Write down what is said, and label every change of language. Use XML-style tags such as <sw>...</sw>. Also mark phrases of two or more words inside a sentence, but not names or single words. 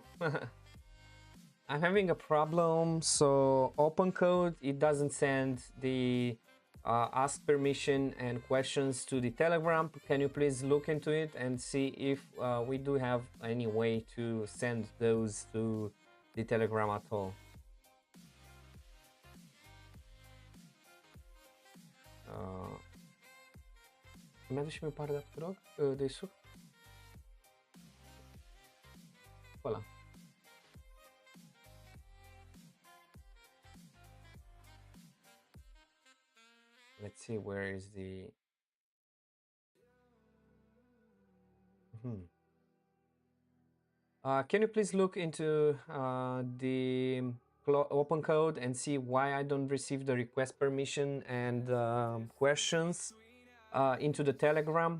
<en>I'm having a problem. So open code, it doesn't send the ask permission and questions to the Telegram. Can you please look into it and see if we do have any way to send those to the Telegram at all?</en> <ro>Mi-aduce și mie pare de te rog, de suc? Ăla.</ro> <en>Let's see where is the. Can you please look into the open code and see why I don't receive the request permission and questions into the Telegram?</en>